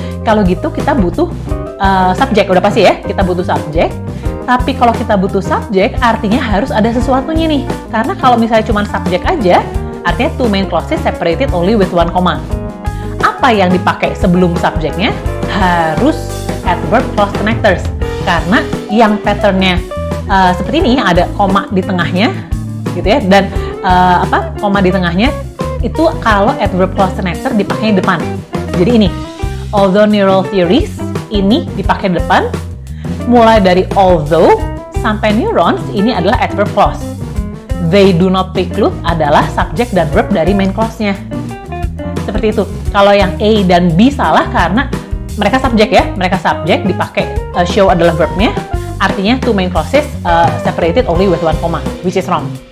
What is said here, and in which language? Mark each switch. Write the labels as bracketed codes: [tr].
[id] Kalau gitu kita butuh subjek, udah pasti ya. Kita butuh subjek. Tapi kalau kita butuh subjek, artinya harus ada sesuatunya nih. Karena kalau misalnya cuma subjek aja, artinya [en] two main clauses separated only with one comma. [id] Apa yang dipakai sebelum subjeknya? Harus adverb clause connectors. Karena yang patternnya seperti ini, yang ada koma di tengahnya, gitu ya. Dan koma di tengahnya itu kalau adverb clause connector dipakai depan. Jadi ini, although neural theories ini dipakai depan. Mulai dari although sampai neurons ini adalah adverb clause. [en] They do not preclude [id] adalah subjek dan verb dari main clause-nya. Seperti itu. Kalau yang A dan B salah karena mereka subjek ya. Mereka subjek dipakai show adalah verbnya. Artinya [en] two main clauses separated only with one comma, which is wrong.